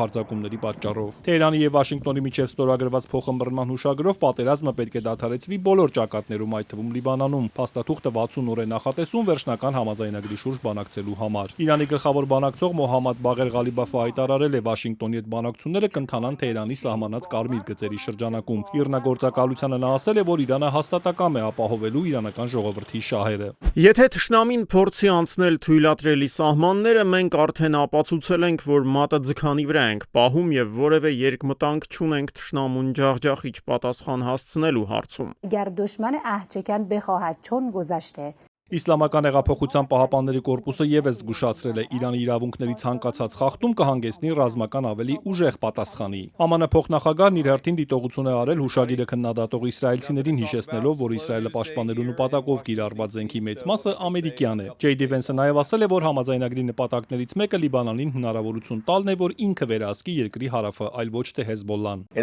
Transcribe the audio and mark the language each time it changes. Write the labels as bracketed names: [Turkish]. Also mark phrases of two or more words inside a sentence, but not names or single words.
[Armenian] հարձակումների պատճառով։ Թեհրանի եւ Վաշինգտոնի միջև ստորագրված փոխըմբռնման հուշագրով պատերազմը պետք է դադարեցվի բոլոր ճակատներում, այդ թվում Լիբանանում։ Փաստաթուղթը 60 օր է նախատեսում վերջնական համաձայնագրի շուրջ բանակցելու համար։ Իրանի գլխավոր բանակցող Մոհամմադ Բաղեր Ղալիբաֆը հայտարարել է Վաշինգտոնի հետ բանակցությունները կընթանան Թեհրանի սահմանած կարմիր գծերի շրջանակում։ Իռնագործակալությանը նա ասել է, որ Իրանը հաստատակամ է ապահովելու իրանական ժողովրդի շահերը։ Եթե թշնամին փորձի անցնել թույլատրելի սահմանները, մենք արդեն ապացուցել ենք, որ մատը ձգանի վրա ենք պահում եւ որևէ երկմտանք չունենք թշնամուն ջախջախիչ պատասխան հասցնելու հարցում։ [Persian] اگر دشمن عهدشکن بخواهد چون گذشته [Armenian] Իսլամական հեղափոխության պահապանների կորպուսը եւս զգուշացրել է Իրանի իրավունքների ցանկացած խախտում կհանգեցնի ռազմական ավելի ուժեղ պատասխանի։ ԱՄՆ փոխնախագահն իր հերթին դիտողություն է արել հուշագիրը քննադատող իսրայելցիներին հիշեցնելով, որ Իսրայելը պաշտպանելու նպատակով կիրառված զենքի մեծ մասը ամերիկյան է։ Ջեյ Վենսը նաեւ ասել է, որ համաձայնագրի նպատակներից մեկը Լիբանանին հնարավորություն տալն է, որ ինքը վերահսկի երկրի հարավը, այլ ոչ թե Հեզբոլլան։